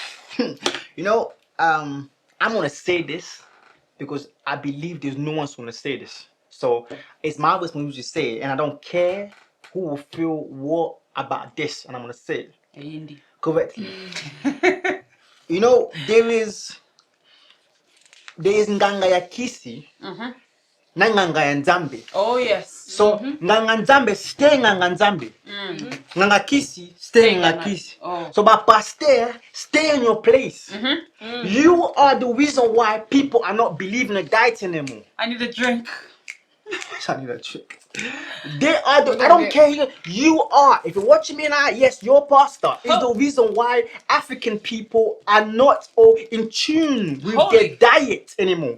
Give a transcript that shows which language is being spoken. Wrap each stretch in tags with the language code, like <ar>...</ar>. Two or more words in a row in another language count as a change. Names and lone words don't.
<en>I'm gonna say this because I believe there's no one's gonna say this. So it's marvelous when you just say it, and I don't care who will feel what about this, and I'm gonna say it correctly. There is</en> <ln>nganga ya kisi na nganga ya nzambe.</ln> <en>Oh yes.</en> <ln>So nganga nzambe stay nganga nzambe. Nganga kisi stay nganga kisi.</ln> <en>So but pastor stay in your place. You are the reason why people are not believing in diet anymore. I need a drink. I need a trick. They are I don't care. You are. If you're watching me now, yes, your pastor is the reason why African people are not in tune with their diet anymore.</en>